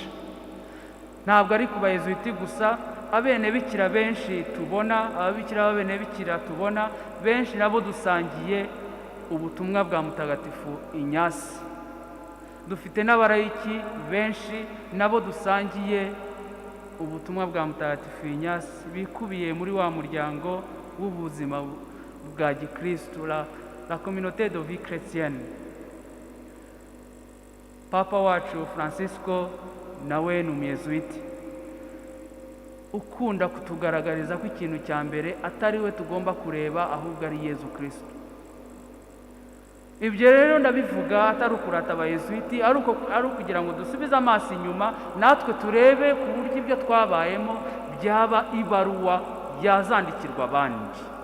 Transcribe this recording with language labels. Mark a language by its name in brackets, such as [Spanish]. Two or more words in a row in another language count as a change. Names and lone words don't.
[Kinyarwanda] Ntabwo ari ku bayezuiti gusa, abene bikira benshi tubona, ababikira b'abene bikira tubona, benshi nabo dusangiye ubutumwa bwa Mutagatifu Ignace. Dufite n'abarayiki benshi nabo dusangiye ubutumwa bwa Mutagatifu Ignace, bikubiye muri wa muryango w'ubuzima bwa Gikristo, [French] la communauté de vie chrétienne. [Kinyarwanda] Papa wacu Francisco nawe ni umuyezuiti, ukunda kutugaragariza ko ikintu cya mbere atari we tugomba kureba, ahubwo ari Yezu Kristo. Ibyo rero ndabivuga atari ukurata abayezuiti, ari ukugira ngo dusubize amaso inyuma, natwe turebe ku buryo ibyo twabayemo byaba ibaruwa yazandikirwa abandi.